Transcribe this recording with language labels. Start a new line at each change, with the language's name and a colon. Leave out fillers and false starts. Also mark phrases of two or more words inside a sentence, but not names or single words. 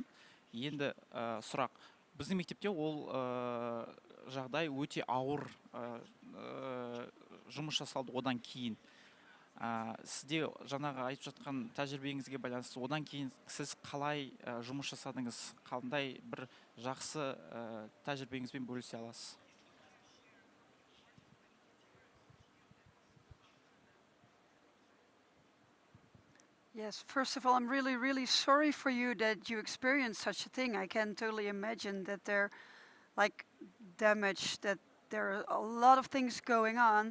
Kazakh: Енді сұрақ, біздің мектепте ол жағдай өте ауыр жұмыс жасалды одан кейін. Сізде жаңағы айтып жатқан тәжірибеңізге байланысты одан кейін сіз қалай жұмыс жасадыңыз, қандай бір жақсы тәжірибеңізбен бөлісе аласыз?
English: Yes, first of all, I'm really, really sorry for you that you experienced such a thing. I can totally imagine that they're like damaged, that there are a lot of things going on.